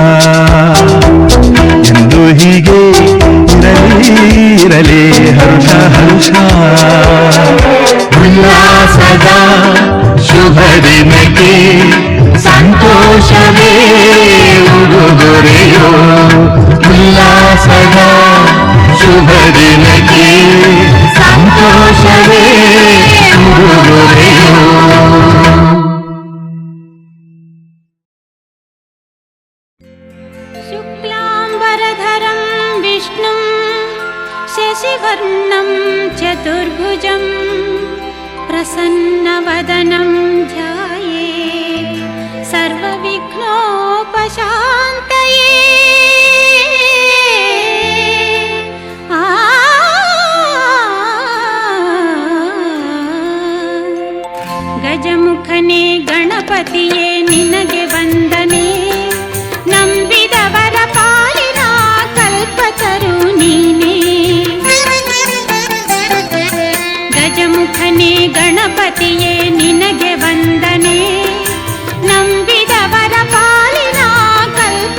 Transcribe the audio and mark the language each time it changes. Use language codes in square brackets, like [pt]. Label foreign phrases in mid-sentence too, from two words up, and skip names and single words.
[kn] ಎಂದು ಹೀಗೆ ಇರಲಿ ಹರ್ಷ ಹರ್ಷ ಉಲ್ಲಾಸದ ಶುಭ ದಿನಕ್ಕೆ ಸಂತೋಷವೇ ಉಡುಗೊರೆಯೋ ಉಲ್ಲಾಸದ ಶುಭ ದಿನಕ್ಕೆ ಸಂತೋಷವೇ ಉಡುಗೊರೆಯೋ [sa] शुक्लाम्बरधरं विष्णुं शशिवर्णं चतुर्भुजं प्रसन्नवदनं ध्यायेत् [kn] सर्वविघ्नोपशान्तये ಗಜಮುಖನೆ ಗಣಪತಿಯೆ ನಿನಗೆ ವಂದನೆ ನಂಬಿದವರ ಪಾಲಿನ ಕಲ್ಪತರು ನೀನೇ ಗಜಮುಖನೇ ಗಣಪತಿಯೇ ನಿನಗೆ ವಂದನೆ ನಂಬಿದವರ ಪಾಲಿನ